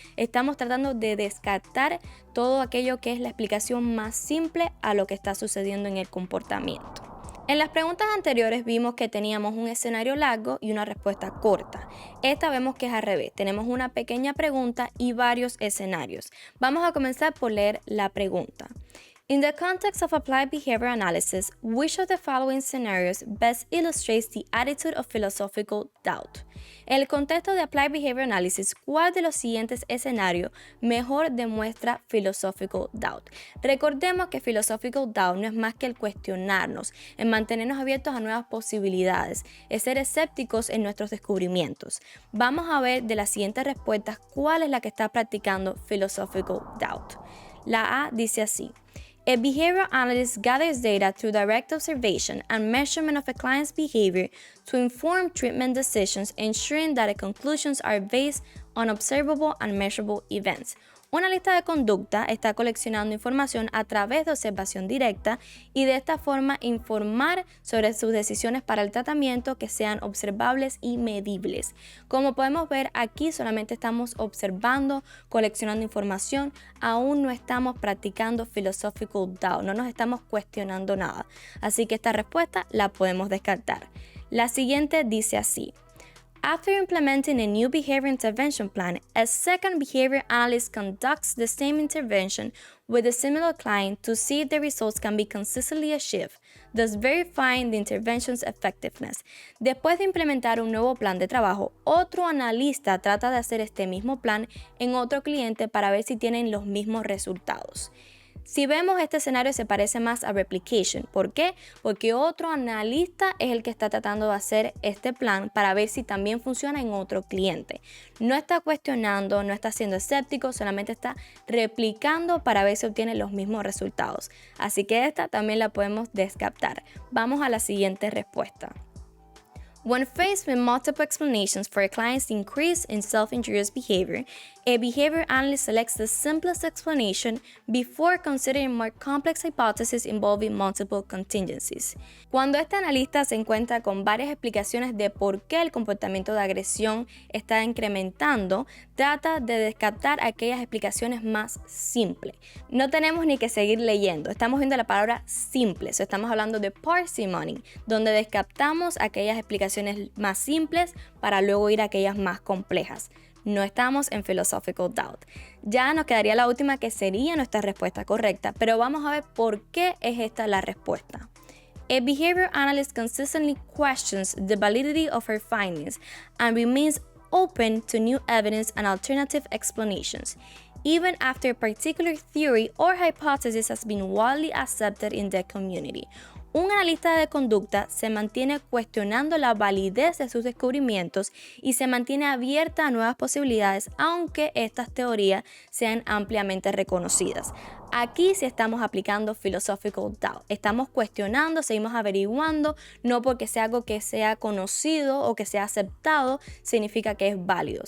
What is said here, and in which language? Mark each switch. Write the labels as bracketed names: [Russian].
[Spanish] Estamos tratando de descartar todo aquello que es la explicación más simple a lo que está sucediendo en el comportamiento. En las preguntas anteriores vimos que teníamos un escenario largo y una respuesta corta. Esta vemos que es al revés. Tenemos una pequeña pregunta y varios escenarios. Vamos a comenzar por leer la pregunta. [English] In the context of applied behavior analysis, which of the following scenarios best illustrates the attitude of philosophical doubt? [Spanish] En el contexto de applied behavior analysis, ¿cuál de los siguientes escenarios mejor demuestra philosophical doubt? Recordemos que philosophical doubt no es más que el cuestionarnos, el mantenernos abiertos a nuevas posibilidades, el ser escépticos en nuestros descubrimientos. Vamos a ver de las siguientes respuestas cuál es la que está practicando philosophical doubt. La A dice así. [English] A behavioral analyst gathers data through direct observation and measurement of a client's behavior to inform treatment decisions, ensuring that the conclusions are based on observable and measurable events. [Spanish] Una lista de conducta está coleccionando información a través de observación directa y de esta forma informar sobre sus decisiones para el tratamiento que sean observables y medibles. Como podemos ver aquí solamente estamos observando, coleccionando información, aún no estamos practicando philosophical doubt, no nos estamos cuestionando nada. Así que esta respuesta la podemos descartar. La siguiente dice así. [English] After implementing a new behavior intervention plan, a second behavior analyst conducts the same intervention with a similar client to see if the results can be consistently achieved, thus verifying the intervention's effectiveness. [Spanish] Después de implementar un nuevo plan de trabajo, otro analista trata de hacer este mismo plan en otro cliente para ver si tienen los mismos resultados. Si vemos este escenario se parece más a replication. ¿Por qué? Porque otro analista es el que está tratando de hacer este plan para ver si también funciona en otro cliente. No está cuestionando, no está siendo escéptico, solamente está replicando para ver si obtiene los mismos resultados. Así que esta también la podemos descartar. Vamos a la siguiente respuesta. [English] When faced with multiple explanations for a client's increase in self-injurious behavior, a behavior analyst selects the simplest explanation before considering more complex hypotheses involving multiple contingencies. [Spanish] Cuando este analista se encuentra con varias explicaciones de por qué el comportamiento de agresión está incrementando, trata de descartar aquellas explicaciones más simples. No tenemos ni que seguir leyendo, estamos viendo la palabra simple, estamos hablando de parsimony, donde descartamos aquellas explicaciones más simples para luego ir a aquellas más complejas. No estamos en philosophical doubt. Ya nos quedaría la última, que sería nuestra respuesta correcta, pero vamos a ver por qué es esta la respuesta. [English] A behavior analyst consistently questions the validity of her findings and remains open to new evidence and alternative explanations, even after a particular theory or hypothesis has been widely accepted in the community. [Spanish] Un analista de conducta se mantiene cuestionando la validez de sus descubrimientos y se mantiene abierta a nuevas posibilidades, aunque estas teorías sean ampliamente reconocidas. Aquí sí estamos aplicando philosophical doubt. Estamos cuestionando, seguimos averiguando, no porque sea algo que sea conocido o que sea aceptado, significa que es válido.